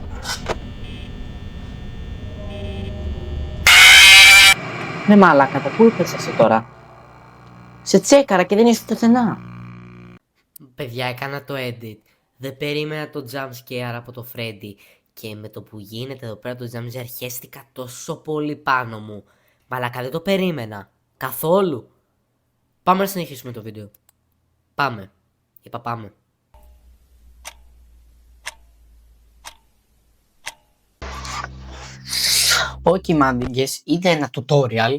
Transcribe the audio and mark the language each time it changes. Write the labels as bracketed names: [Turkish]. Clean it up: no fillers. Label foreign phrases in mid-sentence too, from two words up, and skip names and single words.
[Greek] Ναι μαλάκα, πού είπες εσύ τώρα? Σε τσέκαρα και δεν είσαι πουθενά. Παιδιά, έκανα το edit. Δεν περίμενα το [English] jump scare [Greek] από το Freddy. Και με το που γίνεται εδώ πέρα το [English] jump scare [Greek] χέστηκα τόσο πολύ πάνω μου. Μαλάκα, δεν το περίμενα. Καθόλου. Πάμε να συνεχίσουμε το βίντεο. Πάμε. Είπα πάμε. Όχι μάντιγκες, είδα ένα tutorial.